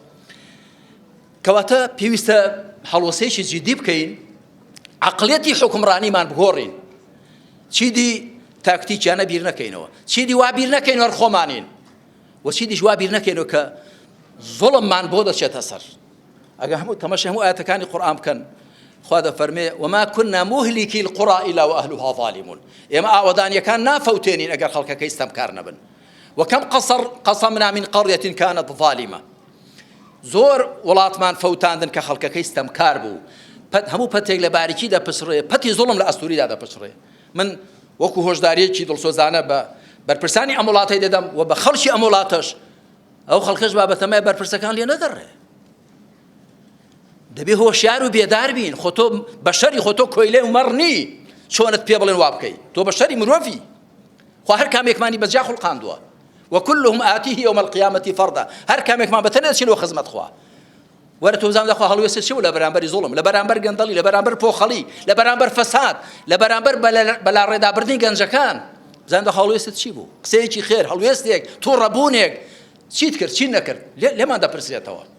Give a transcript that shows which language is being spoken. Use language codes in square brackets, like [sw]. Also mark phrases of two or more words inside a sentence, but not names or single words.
[ckb] کەواتە پێویستە هەڵوەسەیەکی جدی بکەین عەقڵیەتی حکمڕانیمان بگۆڕین چیدی تاکتیکیانە بیر نەکەینەوە چیدی وا بیر نەکەینەوە خۆمانین و چیدیش وا بیر نەکەینەوە کە زوڵممان بۆ دەچێتە سەر ئەگە هەموو تەماشای هەموو ئاەتەکانی قورئان بکەن خوا دەفەرمێ [ar] وما كنا مهلكي القرى إلا وأهلها ظالمون [ckb] ئێمە ئاوەدانیەکان نافەوتێنین ئەگەر خەڵکەکەی ستەمکار نەبن [ar] وكم قصمنا من قرية كانت ظالمة [ckb] زۆر وڵاتمان فەوتاندن کە خەڵکەکەی ستەمکار بوو هەموو پەتێک لە باریکی دەپشڕێ پەتی زوڵم لە ئەستوریدا دەپشڕێ من وەکو هۆشداریەکی دڵسۆزانە بە بەرپرسانی ئەم وڵاتەی دەدەم و بە خەڵکی ئەم وڵاتەش ئەو خەڵکەش بابەتەمای بەرپرسەکان لێ نەدەڕێ دەبێ هۆشیار و بێدار بین خۆ تۆ بەشەری خۆ تۆ کۆیلێ و مەڕنی چۆنت پێ بڵێن وا بکەی تۆ بەشەری مرۆڤی خوا هەر کامێکمانی بەجا خوڵقاندووە [ar] وكلهم آتيه يوم القيامة فردا [ckb] هر کامێکمان بەتەنێ چینەوە خزمەت خوا وەرە تۆ بزانم دەخوا هەڵوێستە چی و لە بەرامبەری زوڵم لە بەرامبەر گەندەڵی لە بەرامبەر پۆخەڵی لە بەرامبەر فەساد لە بەرامبەر بەلا ڕێدابردنی گەنجەکان بزانم دەخوا هەڵوێستت چی بوو قسەیەکی خێر هەڵوێستێک تووڕەبوونێک چیت کرد چی نەکرد لێمان دەپرسێتەوە